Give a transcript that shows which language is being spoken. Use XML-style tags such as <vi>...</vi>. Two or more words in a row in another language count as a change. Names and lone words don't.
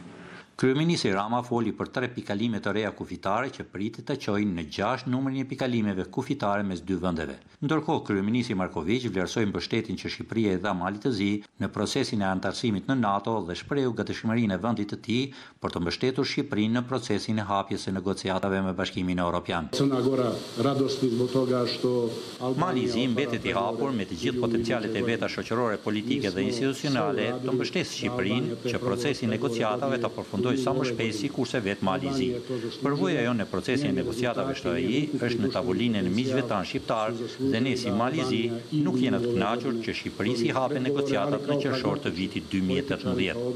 <sq>Kryeministri Rama foli për 3 pikalime të reja kufitare që pritet të çojnë në 6 numrin e pikalimeve kufitare mes dy vendeve. Ndërkohë, kryeministri Marković vlerësoi mbështetjen që Shqipëria i dha Malit të Zi në procesin e anëtarësimit në NATO dhe shprehu gatishmërinë e vendit të tij për të mbështetur Shqipërinë në procesin e hapjes së negociatave me Bashkimin Evropian.</sq> <sr>Crna Gora radosni zbog toga što</sr> <sq>Mali i Zi mbetet i hapur me të gjithë potencialet e veta shoqërore, politike dhe institucionale të mbështesë Shqipërinë që procesi i negociatave të përfundojë sa më shpejt sikurse vetë Mali i Zi. Përvoja jonë në procesin e negociatave SHI është në tavolinën e miqve tanë shqiptar dhe ne si Mali i Zi nuk jena të kënaqur që Shqipëria si hape negociatat në qershor të vitit 2018.</sq>